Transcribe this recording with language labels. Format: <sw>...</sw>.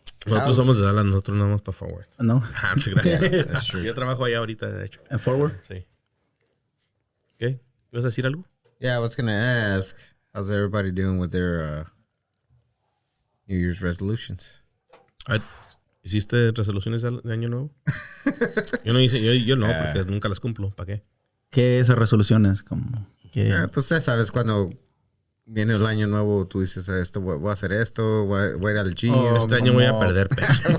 <es>Nosotros somos de Dallas, nosotros no vamos para Forward. No.</es> <en>That's true.</en> <es>Yo trabajo allá ahorita, de hecho.</es> <en>And forward.</en> <es>Sí. ¿Qué? ¿Ibas a decir algo?</es> <en>Yeah, I was gonna ask, how's everybody doing with their New Year's resolutions?</en> <es>¿Hiciste resoluciones de año nuevo? Yo no hice, yo no, porque nunca las cumplo. ¿Para qué? ¿Qué esas resoluciones? Como que Pues ya sabes, cuando viene el año nuevo, tú dices, esto, voy a hacer esto, voy a ir al gym. Este año voy a perder peso.</es>